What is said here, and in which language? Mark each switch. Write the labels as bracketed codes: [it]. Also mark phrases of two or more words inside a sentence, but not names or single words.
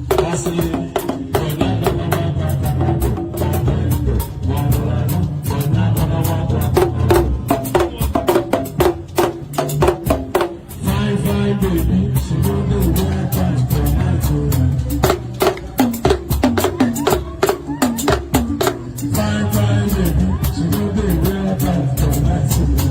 [ig] Asị, onye adọta nwa ọbịa aka n'ọdụ, ma ọ dị ndụ, ma ọ nwụrụ anwụ, onye adọta nwa ọbịa aka n'ọdụ. [pcm] Fine, fine baby, she no dey wear pants for night, oh. Fine, fine baby, she no dey wear pants for night, oh.